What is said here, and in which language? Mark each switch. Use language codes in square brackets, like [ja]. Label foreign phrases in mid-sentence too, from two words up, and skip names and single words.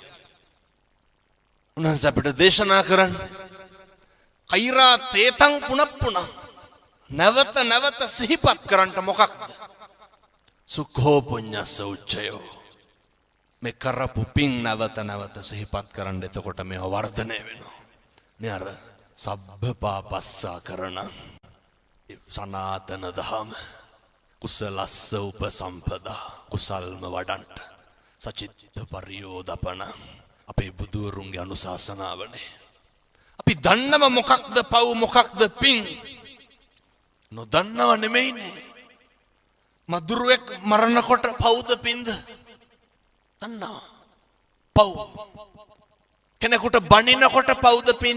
[si] උන්වහන්සේ අපිට දේශනා කරන්නේ [pi] කෛරා තේතං පුනප්පුන [si] නැවත නැවත සිහිපත් කරන්න මොකක්ද? [pi] සුඛෝ පුඤ්ඤස්ස උච්චයෝ. [si] මේ කරපු පින් නැවත නැවත සිහිපත් කරන්න. එතකොට මේව වර්ධනය වෙනවා. මේ අර [pi] සබ්බ පාපස්සා [si] කරන සනාතන දහම [pi] කුසලස්ස උපසම්පදා [si] කුසල්ම වඩන්ට [pi] සචිත්ත පරියෝදපන [si] අපේ බුදුවරුන්ගේ අනුශාසනාවනේ. අපි දන්නව මොකක්ද පව් මොකක්ද පින්? නොදන්නව නෙමෙයිනේ. මදුරුවෙක් මරණකොට පව්ද පින්ද? දන්නවා. පව්. කෙනෙකුට බනිනකොට පව්ද පින්ද?